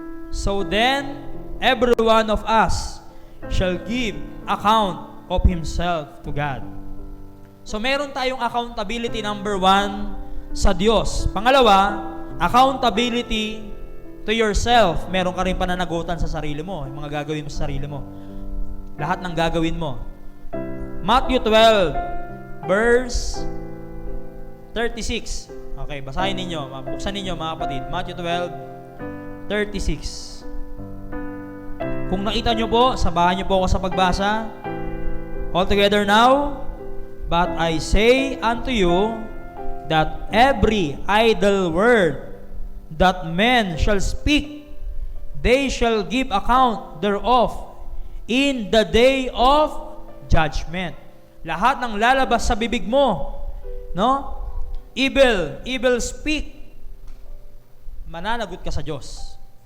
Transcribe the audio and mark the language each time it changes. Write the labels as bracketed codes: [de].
[en] So then, every one of us shall give account of himself to God. [tl] So meron tayong accountability number 1 sa Diyos. [en] Pangalawa, accountability to yourself. [tl] Meron ka rin pananagutan sa sarili mo, yung mga gagawin mo sa sarili mo. Lahat ng gagawin mo. Matthew 12 verse 36. Okay, basahin ninyo, buksan ninyo mga kapatid. Matthew 12:36. Kung nakita nyo po, sabahan nyo po ako sa pagbasa. [en] All together now. But I say unto you that every idle word that men shall speak, they shall give account thereof in the day of judgment. [tl] Lahat ng lalabas sa bibig mo, no? [en] Evil speak, [tl] mananagot ka sa Diyos.